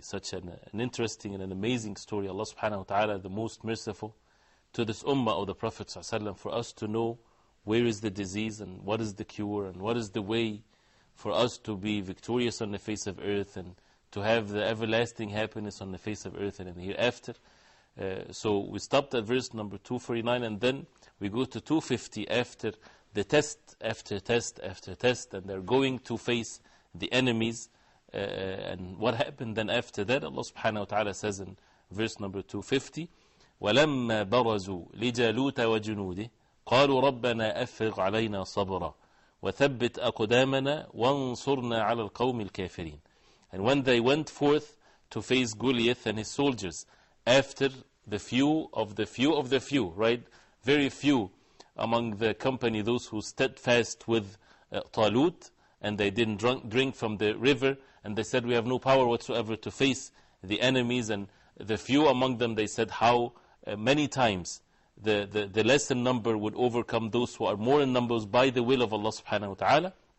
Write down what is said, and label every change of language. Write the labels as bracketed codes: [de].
[en] Such an interesting and an amazing story. Allah subhanahu wa ta'ala, the most merciful to this ummah of the Prophet sallallahu alaihi wasallam, for us to know where is the disease and what is the cure and what is the way for us to be victorious on the face of earth and to have the everlasting happiness on the face of earth and in the hereafter. So we stopped at verse number 249, and then we go to 250 after the test after test after test, and they're going to face the enemies. And what happened then after that? Allah subhanahu wa ta'ala says in verse number 250, [ar] وَلَمَّا بَرَزُوا لِجَالُوتَ وَجُنُودِهِ قَالُوا رَبَّنَا أَفْرِغْ عَلَيْنَا صَبْرًا وَثَبِّتْ أَقْدَامَنَا وَانصُرْنَا عَلَى الْقَوْمِ الْكَافِرِينَ. [en] And when they went forth to face Goliath and his soldiers, after the few of the few of the few, right? Very few among the company, those who steadfast with Talut, and they didn't drink from the river, and they said, we have no power whatsoever to face the enemies, and the few among them, they said how many times the less in number would overcome those who are more in numbers by the will of Allah subhanahu wa ta'ala.